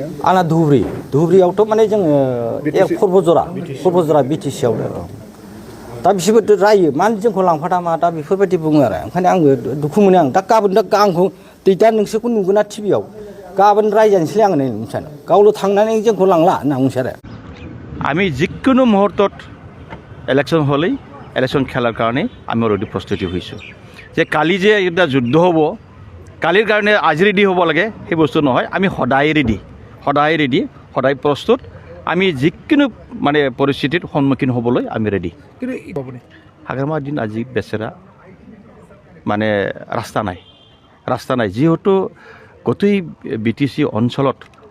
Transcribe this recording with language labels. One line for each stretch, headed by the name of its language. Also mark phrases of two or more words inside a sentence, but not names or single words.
Bodo: आंना धुब्रियावथ' माने जोङो खरबजरा BTCआवनो दा बिसोरबो रायो मानो जोंखौ लांफादा मा दा बेफोरबायदि बुङो आरो ओंखायनो आंबो दुखु मोनो आं दा गाबोन आंखौ दा नोंसोरखौ नुगोना टिभियाव गाबोन रायजानोसैलाय आङो नै मिथियानो गावल' थांनानै जोंखौ लांला होनना बुंसै आरो
Assamese: আমি যিকোনো মুহূৰ্তত ইলেকশ্যন হ'লেই ইলেকশ্যন খেলাৰ কাৰণে আমি অলৰেডি প্ৰস্তুতি হৈছোঁ যে কালি যে এটা যুদ্ধ হ'ব কালিৰ কাৰণে আজি ৰেডি হ'ব লাগে সেই বস্তু নহয় আমি সদায় ৰেডি সদায় প্ৰস্তুত আমি যিকোনো মানে পৰিস্থিতিৰ সন্মুখীন হ'বলৈ আমি ৰেডি হাগ্ৰামাৰ দিন আজি বেচেৰা মানে ৰাস্তা নাই যিহেতু গোটেই BTC অঞ্চলত